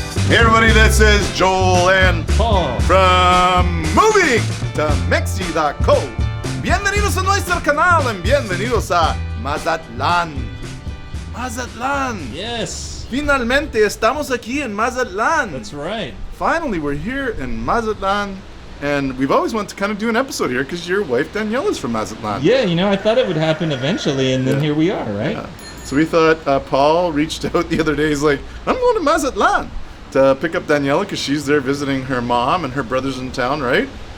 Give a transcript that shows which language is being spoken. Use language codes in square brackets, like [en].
[en] everybody, this is Joel and Paul from Moving to Mexico. [es] Bienvenidos a nuestro canal [en] and [es] bienvenidos a Mazatlan. [en] Mazatlan. Yes. [es] Finalmente estamos aquí en Mazatlan. [en] That's right. Finally, we're here in Mazatlan. And we've always wanted to kind of do an episode here because your wife Daniela is from Mazatlan. Yeah, you know, I thought it would happen eventually, and then here we are, right? Yeah. So we thought Paul reached out the other day. He's like, I'm going to Mazatlan to pick up Daniela because she's there visiting her mom and her brother's in town, right?